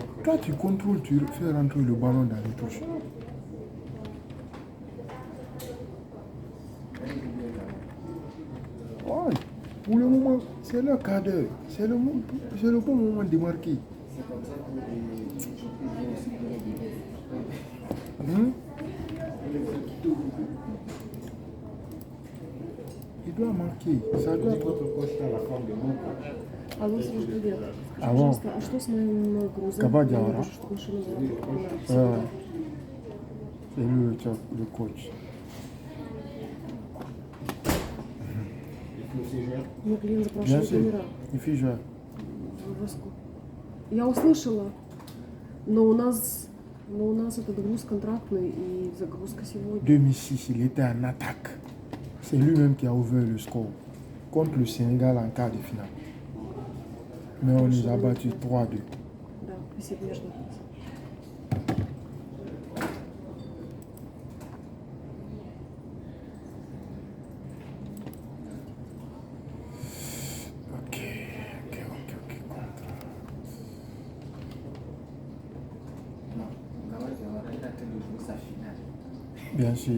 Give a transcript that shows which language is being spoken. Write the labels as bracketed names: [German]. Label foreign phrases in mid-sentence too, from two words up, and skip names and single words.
[French] Toi, tu contrôles, tu fais rentrer le ballon dans les touches. Ouais, pour le moment, c'est le quart d'heure. C'est le bon moment de marquer. Il doit marquer. Ça doit être... [Russian] Алло, Сереж, привет. Алло. Пожалуйста, а что с моим грузом? Кабадиавара. Я вижу, что машина [French] C'est le coach. [Russian] Мне клиент [French] Bien [Russian] запрашивает [French] sûr, [Russian] номера [French] il fait jouer. [Russian] в Воску. Я услышала. Но у нас этот груз контрактный и загрузка сегодня. [French] 2006, il était en attaque. C'est lui-même qui a ouvert le score contre le Sénégal en quart de finale. Mais on nous a battu 3-2. [Russian] Да, спасибо, я жду. [French] Ok. Contre. Bien sûr.